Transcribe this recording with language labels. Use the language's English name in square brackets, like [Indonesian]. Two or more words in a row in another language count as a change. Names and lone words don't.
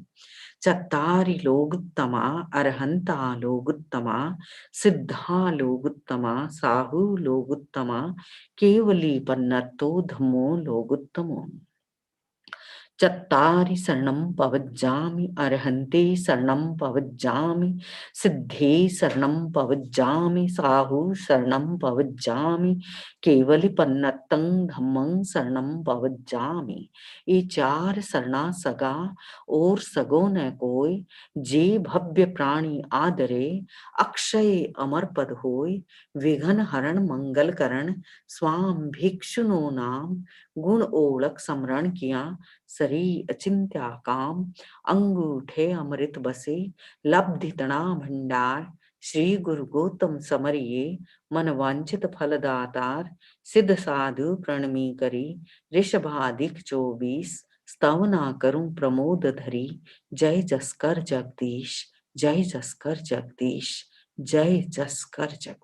[Prakrit languages] चत्तारि लोगुत्तमा, अरहंता लोगुत्तमा, सिद्धा लोगुत्तमा, साहू लोगुत्तमा, केवलि पण्णत्तो धम्मो लोगुत्तमो. चत्तारि शरणं पवज्जामि, अर्हन्ते शरणं पवज्जामि, सिद्धे शरणं पवज्जामि, साहु शरणं पवज्जामि, केवलिपन्नतं धम्मं शरणं पवज्जामि। [Rajasthani] ये 4 शरणा सगा और सगो न कोय, जे भव्य प्राणी आदरे, अक्षय अमर पद होय, विघन हरण मंगल करण, स्वाम भिक्षुनो नाम, गुण ओळख समरण किया, सरी अचिंत्या काम, अंगूठे अमृत बसे, लब्धि तना भंडार, श्री गुरु गौतम समरिये, मन वांछित फलदातार, सिद्ध साधु प्रणमी करी, ऋषभादिक 24, स्तवना करूं प्रमोद धरी, जय जसकर जगदीश, जय जसकर जगदीश, जय जसकर जगदीश।